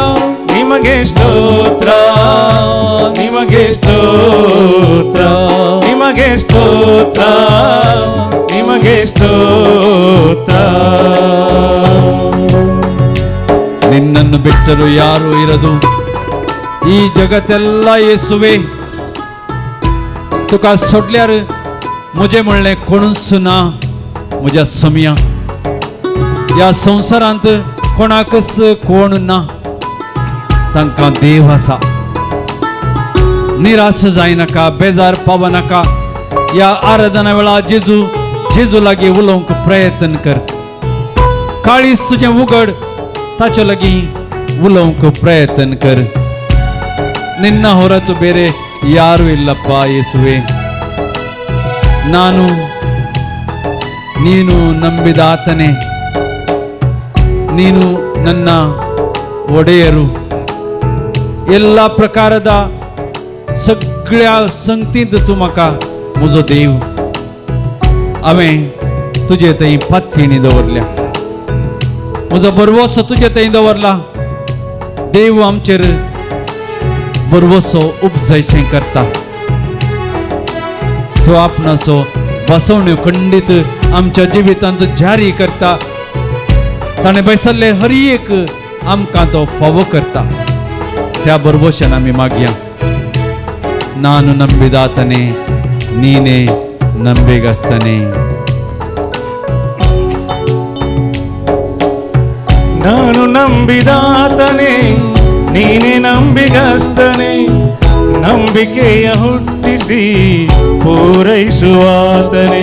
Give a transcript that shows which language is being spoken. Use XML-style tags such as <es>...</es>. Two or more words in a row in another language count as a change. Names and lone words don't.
<kn>ನಿಮಗೆ ಸ್ತೋತ್ರ, ನಿಮಗೆ ಸ್ತೋತ್ರ, ನಿಮಗೆ ಸ್ತೋತ್ರ, ನಿಮಗೆ ಸ್ತೋತ್ರ. ನಿನ್ನನ್ನು ಬಿಟ್ಟರು ಯಾರು ಇರದು.</kn> <kok>ಈ जगतेಲ್ಲ येसुवे तुका सोडल्यार मुझे म्हणले कोणूच ना. म्हज्या समया या संवसारांत कोणाकच कोण ना. तांकां देव आसा. निराश जायनाका, बेजार पावनाका. या आराधना वेळा जेजू लागीं उलोवंक प्रयत्न कर. काळीज तुजें उगड, ताचे लागीं उलोवंक प्रयत्न कर.</kok> <kn>ನಿನ್ನ ಹೊರತು ಬೇರೆ ಯಾರು ಇಲ್ಲಪ್ಪ ಯೇಸುವೆ. ನಾನು ನೀನು ನಂಬಿದ ಆತನೇ. ನೀನು ನನ್ನ ಒಡೆಯರು.</kn> <kok>ಎಲ್ಲ प्रकारादा सगळ्या संगतींत तूं म्हाका म्हजो देव. हांवें तुजे थंय पातयेनी दवरल्या. म्हजो बरवसो तुजे थंय दवरला. देव आमचेर बरवसो उपजयशें करता. तो आपणाचो बसवण्यो खंडीत आमच्या जिवितांत जारी करता. ताणें बैसल्ले हर एक आमकां तो फावो करता. त्या बरवशान आमी मागया.</kok> <kn>ನಾನು ನಂಬಿದಾತನೇ, ನೀನೇ ನಂಬಿಗಸ್ತನೇ. ನಾನು ನಂಬಿದಾತನೇ, ನೀನೇ ನಂಬಿಗಸ್ತನೇ. ನಂಬಿಕೆಯ ಹುಟ್ಟಿಸಿ ಪೂರೈಸುವಾತನೇ.</kn>